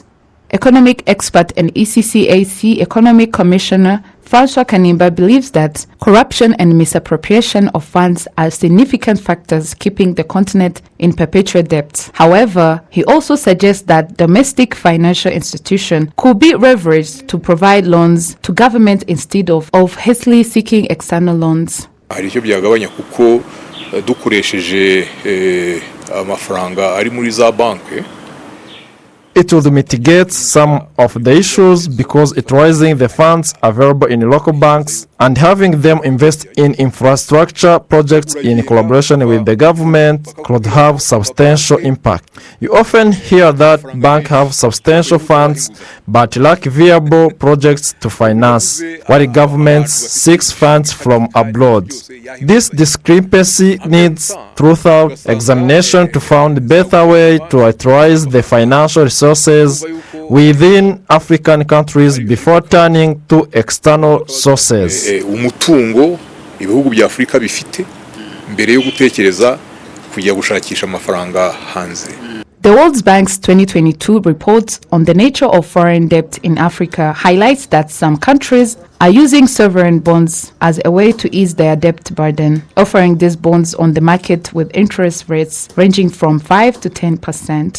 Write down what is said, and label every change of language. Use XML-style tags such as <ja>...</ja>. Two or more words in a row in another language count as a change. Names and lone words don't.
<en>Economic expert and ECCAC Economic Commissioner François Kanimba believes that corruption and misappropriation of funds are significant factors keeping the continent in perpetual debt. However, he also suggests that domestic financial institutions could be leveraged to provide loans to government instead of hastily seeking external loans.</en> <rw>Hari icyo byagabanya kuko dukoresheje amafaranga ari muri za banki.</rw> <en>it would mitigate some of the issues because it raising the funds available in local banks and having them invest in infrastructure projects in collaboration with the government could have substantial impact. You often hear that banks have substantial funds but lack viable projects to finance, while governments seek funds from abroad. This discrepancy needs thorough examination to find a better way to utilize the financial resources within African countries before turning to external sources.</en> <rw>Umutungo ibihugu bya Afrika bifite mbere yo gutekereza kujya gushakisha amafaranga hanze.</rw> <en>The World Bank's 2022 report on the nature of foreign debt in Africa highlights that some countries are using sovereign bonds as a way to ease their debt burden, offering these bonds on the market with interest rates ranging from 5 to 10%.</en>